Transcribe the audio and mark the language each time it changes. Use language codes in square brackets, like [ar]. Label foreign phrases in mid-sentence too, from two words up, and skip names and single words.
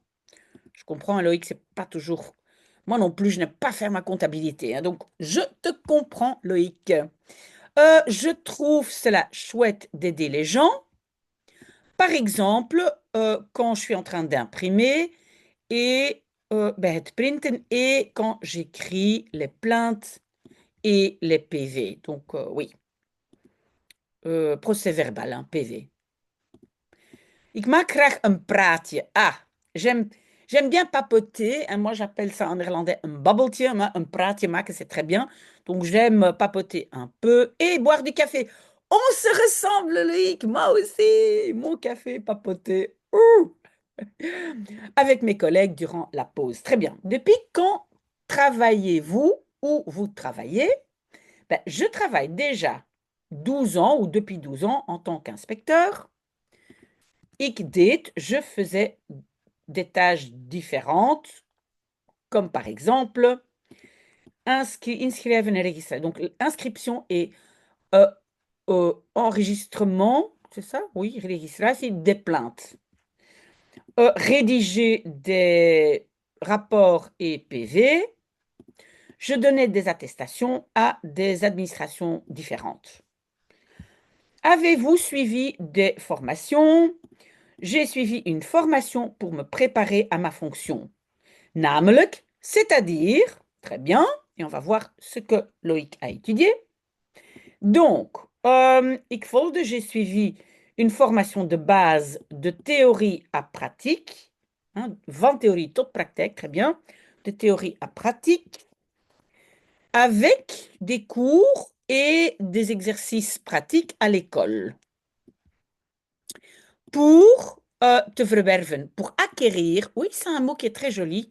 [fr] Je comprends, Loïc, c'est pas toujours. Moi non plus, je n'aime pas faire ma comptabilité, hein. Donc, je te comprends, Loïc. Je trouve cela chouette d'aider les gens. Par exemple, quand je suis en train d'imprimer et ben, [nl] het printen [fr] et quand j'écris les plaintes et les PV. Donc, oui, procès-verbal, hein, PV. [nl] Ik maak graag een praatje. [fr] Ah, j'aime bien papoter. Hein, moi, j'appelle ça en néerlandais un babbeltje, mais un [nl] praatje maken, [fr] c'est très bien. Donc, j'aime papoter un peu et boire du café. On se ressemble, Loïc, moi aussi. Mon café papoter. Ouh. Avec mes collègues durant la pause. Très bien. Depuis quand travaillez-vous ou vous travaillez? Ben, je travaille déjà 12 ans ou depuis 12 ans en tant qu'inspecteur. [nl] Ik deed, [fr] je faisais des tâches différentes, comme par exemple [nl] inschrijven en registreren. [fr] Donc, inscription et enregistrement, c'est ça? Oui, registratie des plaintes. Rédiger des rapports et PV. Je donnais des attestations à des administrations différentes. Avez-vous suivi des formations? J'ai suivi une formation pour me préparer à ma fonction. Namelijk, c'est-à-dire, très bien, et on va voir ce que Loïc a étudié. Donc, [nl] ik volgde, [fr] j'ai suivi une formation de base de théorie à pratique, hein, [nl] van théorie tot praktijk, [fr] très bien, de théorie à pratique, avec des cours et des exercices pratiques à l'école. Pour [nl] te verwerven, [fr] pour acquérir, oui, c'est un mot qui est très joli.